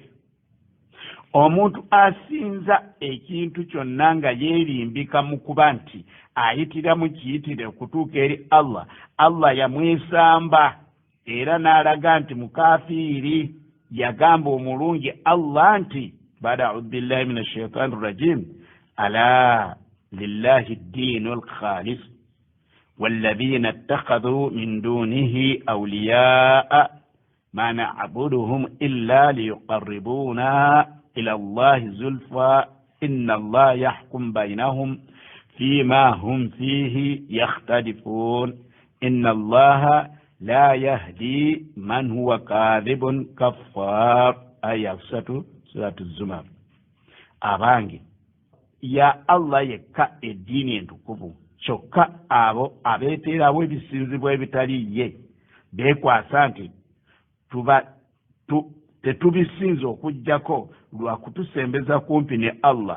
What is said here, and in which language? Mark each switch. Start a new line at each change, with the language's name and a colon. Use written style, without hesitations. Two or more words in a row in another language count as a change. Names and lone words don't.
Ganda: Omuntu asinza ekintu kyonna nga yeerimbika mu kuba nti ayitira mu kiyitire okutuuka eri Allah, Allah yamwesamba era n'alaga nti mukafiiri. Yagamba omulungi Allah nti
Arabic: بعد أعوذ بالله من الشيطان الرجيم ألا لله الدين الخالص والذين اتخذوا من دونه أولياء ما نعبدهم إلا ليقربونا إلى الله زلفى إن الله يحكم بينهم فيما هم فيه يختلفون إن الله yahkum bainahum fima hum fihi yakhtalifun inna Allah لا يهدي من هو كاذب كفار آية 3 سورة الزمر.
Ganda: abange ya Allah yekka eddiini entukuvu kyokka abo abeeterawo ebisinzibwa ebitali ye beekwasa nti tetubisinza okuggyako lwa kutusembeza kumpi ne Allah.